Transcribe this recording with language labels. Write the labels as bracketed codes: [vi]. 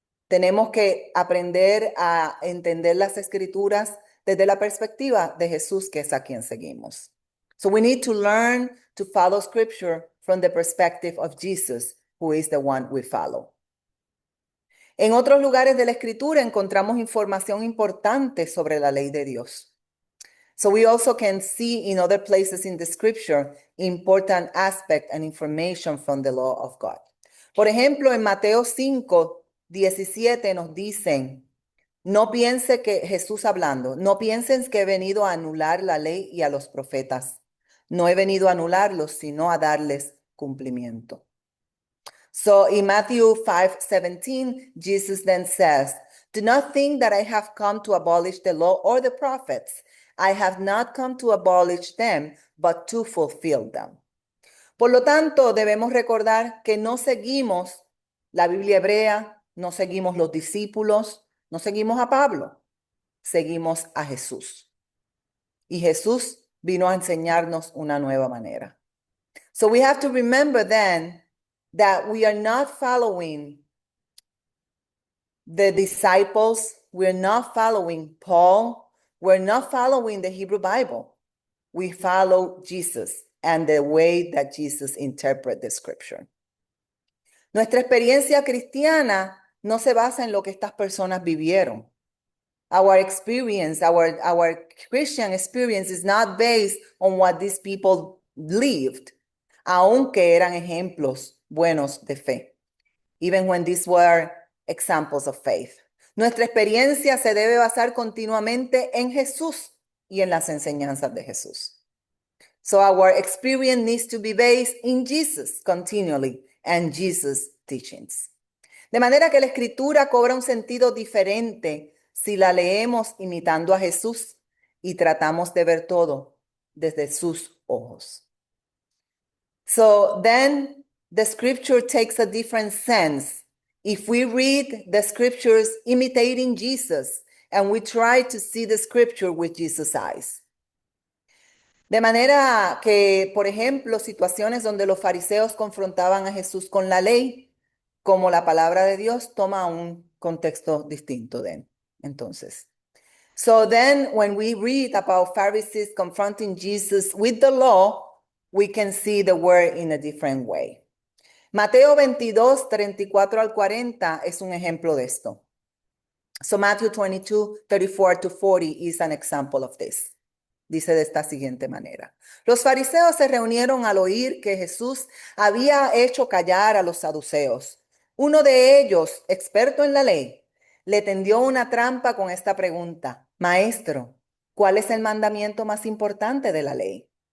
[es] Tenemos que aprender a entender las escrituras desde la perspectiva de Jesús, que es a quien seguimos. [en] So we need to learn to follow scripture from the perspective of Jesus, who is the one we follow. [es] En otros lugares de la escritura encontramos información importante sobre la ley de Dios. [en] So we also can see in other places in the scripture important aspect and information from the law of God. [es] Por ejemplo, en Mateo 5:17 nos dicen, no piense que Jesús hablando, no piensen que he venido a anular la ley y a los profetas. No he venido a anularlos, sino a darles cumplimiento. [en] So in Matthew 5:17, Jesus then says, do not think that I have come to abolish the law or the prophets. I have not come to abolish them, but to fulfill them. [es] Por lo tanto, debemos recordar que no seguimos la Biblia hebrea, no seguimos los discípulos, no seguimos a Pablo, seguimos a Jesús. Y Jesús vino a enseñarnos una nueva manera. [en] So we have to remember then that we are not following the disciples, we're not following Paul, we're not following the Hebrew Bible. We follow Jesus and the way that Jesus interprets the scripture. [es] Nuestra experiencia cristiana no se basa en lo que estas personas vivieron. [en] Our experience, our Christian experience is not based on what these people lived, [es] aunque eran ejemplos buenos de fe, [en] even when these were examples of faith. [es] Nuestra experiencia se debe basar continuamente en Jesús y en las enseñanzas de Jesús. [en] So our experience needs to be based in Jesus continually and Jesus' teachings. [es] De manera que la escritura cobra un sentido diferente si la leemos imitando a Jesús y tratamos de ver todo desde sus ojos. [en] So then the scripture takes a different sense if we read the scriptures imitating Jesus and we try to see the scripture with Jesus' eyes. [es] De manera que, por ejemplo, situaciones donde los fariseos confrontaban a Jesús con la ley, como la palabra de Dios toma un contexto distinto de entonces. [en] So then when we read about Pharisees confronting Jesus with the law, we can see the word in a different way. [es] Mateo 22:34 al 40 es un ejemplo de esto. [en] So Matthew 22:34-40 is an example of this. [es] Dice de esta siguiente manera. Los fariseos se reunieron al oír que Jesús había hecho callar a los saduceos. Uno de ellos, experto en la ley, le tendió una trampa con esta pregunta. Maestro, ¿cuál es el mandamiento más importante de la ley?